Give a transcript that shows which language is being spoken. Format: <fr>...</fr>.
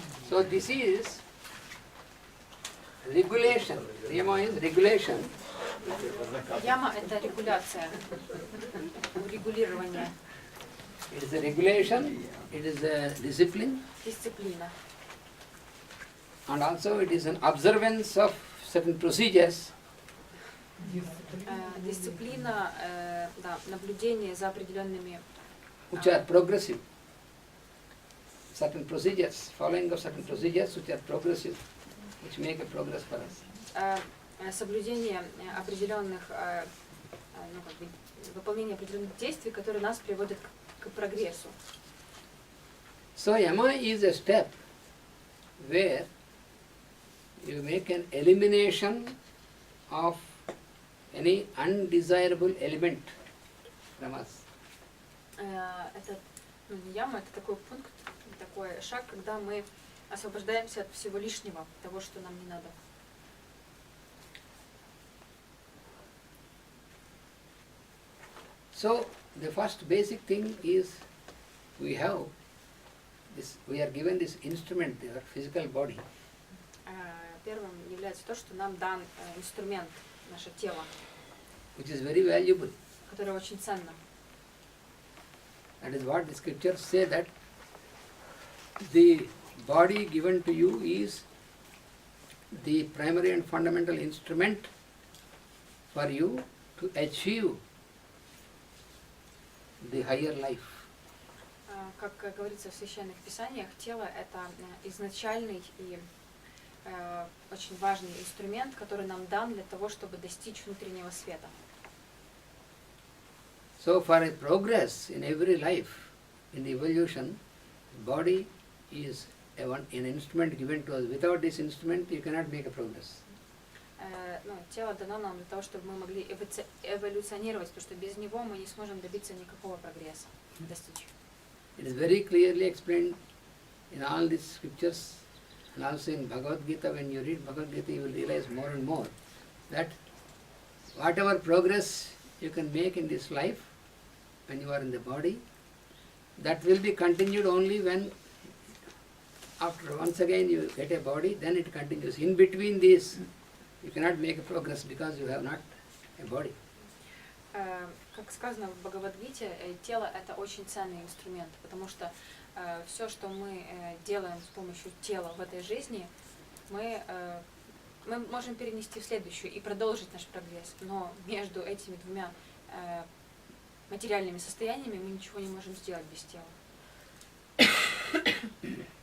<en>So this is regulation. Niyama is regulation.</en> <ru>Яма – это регуляция, урегулирование,</ru> <en>It is a regulation, it is a discipline,</en> <ru>дисциплина.</ru> <en>and also it is an observance of certain procedures</en> <ru>Дисциплина, да, наблюдение за определенными,</ru> <en>which are progressive. Certain procedures, following of certain procedures which are progressive, which make a progress for us.</en> <ru>соблюдение определенных, ну, как бы, выполнение определенных действий, которые нас приводят к прогрессу.</ru> <en>So yama is a step where you make an elimination of any undesirable element from us.</en> <ru>Это, ну, не яма, это такой пункт, такой шаг, когда мы освобождаемся от всего лишнего, того, что нам не надо.</ru> <en>So the first basic thing is we have this, we are given this instrument, our physical body,</en> <ru>Первым является то, что нам дан инструмент, наше тело,</ru> <en>which is very valuable.</en> <ru>которое очень ценно.</ru> <en>That is what the scriptures say, that the body given to you is the primary and fundamental instrument for you to achieve the higher life.</en> <ru>Как говорится в священных писаниях, тело – это изначальный и очень важный инструмент, который нам дан для того, чтобы достичь внутреннего света.</ru> <en>So for a progress in every life, in the evolution, body is an instrument given to us. Without this instrument, you cannot make a progress.</en> <ru>Ну, тело дано нам для того, чтобы мы могли эволюционировать, потому что без него мы не сможем добиться никакого прогресса, достичь.</ru> <en>It is very clearly explained in all these scriptures, and also in Bhagavad Gita. When you read Bhagavad Gita, you will realize more and more that whatever progress you can make in this life, when you are in the body, that will be continued only when, after once again you get a body, then it continues. In between these, you cannot make a progress because you have not a body.</en> <ru>Как сказано в Бхагавад-гите, тело – это очень ценный инструмент, потому что все, что мы делаем с помощью тела в этой жизни, мы можем перенести в следующую и продолжить наш прогресс. Но между этими двумя материальными состояниями мы ничего не можем сделать без тела.</ru>